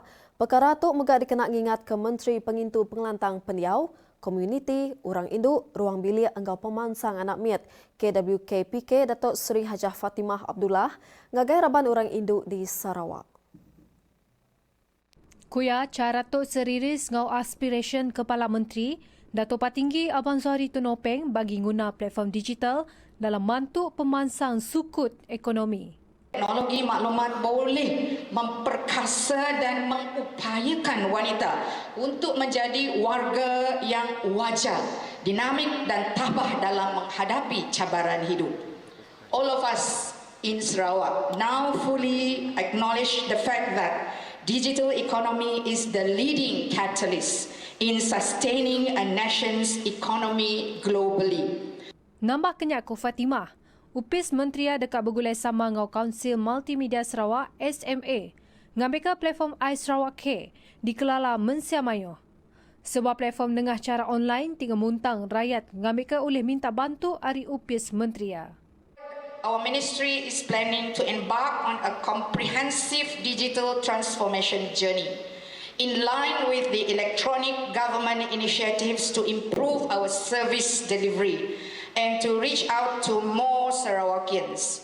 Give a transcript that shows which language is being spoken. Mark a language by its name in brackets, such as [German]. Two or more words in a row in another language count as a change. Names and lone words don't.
[Iban] Perkara tu megak dikena ingat ke Menteri Pengintu Pengelantang Pendiau, Komuniti, Orang Induk, Ruang Bilik Enggau Pemansang Anak Miat, KWKPK Datuk Seri Hajah Fatimah Abdullah, ngagai Raban Orang Induk di Sarawak. Kuya cara tu seriris ngau aspiration Kepala Menteri, Datuk Patinggi Abang Zuhari Tunopeng bagi guna platform digital dalam mantuk pemansang sukut ekonomi. [Malay] Teknologi maklumat boleh memperkasa dan mengupayakan wanita untuk menjadi warga yang wajar, dinamik dan tabah dalam menghadapi cabaran hidup. [English] All of us in Sarawak now fully acknowledge the fact that digital economy is the leading catalyst in sustaining a nation's economy globally. [Iban] Nambah kenyak ku Fatimah, Upis Menteri dekat bergulai sama ngau Kaunsil Multimedia Sarawak SMA ngambil ke platform iSarawak Care dikelala mensiamayo. Sebuah platform dengah cara online tinggal muntang rakyat ngambil ke oleh minta bantu ari Upis Menteri. [English] Our ministry is planning to embark on a comprehensive digital transformation journey in line with the electronic government initiatives to improve our service delivery and to reach out to more Sarawakians.